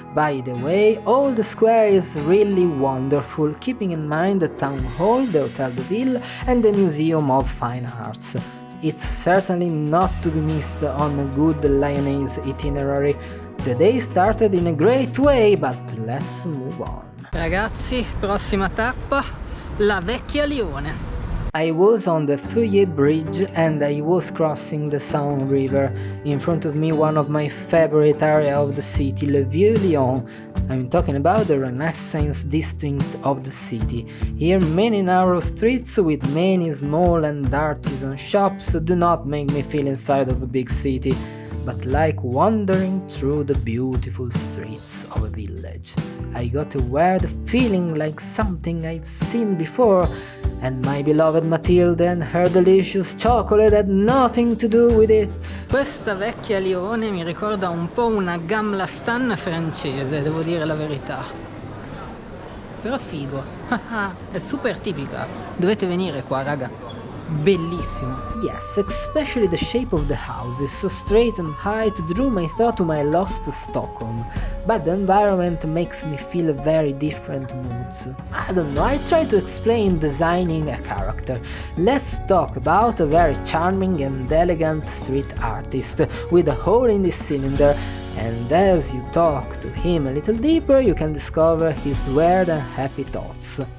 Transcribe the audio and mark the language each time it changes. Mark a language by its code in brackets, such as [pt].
[en] By the way, all the square is really wonderful, keeping in mind the town hall, the Hotel de Ville and the Museum of Fine Arts. It's certainly not to be missed on a good Lyonese itinerary. The day started in a great way, but let's move on. [it] Ragazzi, prossima tappa, la Vecchia Lione. [en] I was on the Feuillet Bridge and I was crossing the Saône River. In front of me one of my favorite areas of the city, Le Vieux-Lyon. I'm talking about the Renaissance district of the city. Here many narrow streets with many small and artisan shops do not make me feel inside of a big city, but like wandering through the beautiful streets of a village. I got a weird feeling like something I've seen before, and my beloved Matilde and her delicious chocolate had nothing to do with it. [it] Questa Vecchia Lione mi ricorda un po' una Gamla-Stan francese, devo dire la verità. Però figo, è super tipica, dovete venire qua raga. Bellissimo. [en] Yes, especially the shape of the houses, so straight and high, drew my thought to my lost Stockholm. But the environment makes me feel very different moods. I don't know, I try to explain designing a character. Let's talk about a very charming and elegant street artist with a hole in the cylinder, and as you talk to him a little deeper, you can discover his weird and happy thoughts.